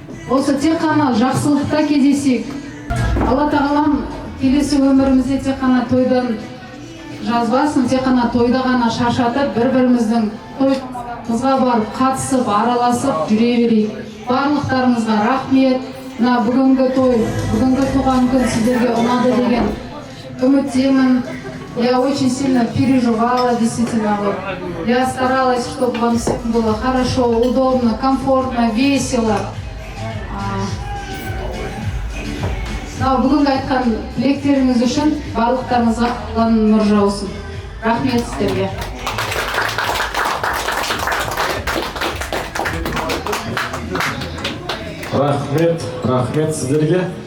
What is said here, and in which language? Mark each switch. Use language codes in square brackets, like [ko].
[kk] Осы тек қана жақсылықта кездесейік. Алла тағалам келесі өмірімізде тек қана тойдан жазбасын, тек қана тойда ғана шаршатып, бір-біріміздің тойымызға барып, қатысып, араласып жүре берейік. Барлықтарыңызға рахмет. Мына бүгінгі той, бүгінгі туған күн сіздерге ұнады деген үміттемін. [ru] Я очень сильно переживала, действительно. Я старалась, чтобы вам всем было хорошо, удобно, комфортно, весело. [kk] Бүгінгі айтқан тілектеріңіз үшін барлықтарыңызға Алланың нұры жаусын. Рахмет сіздерге. Рахмет сіздерге.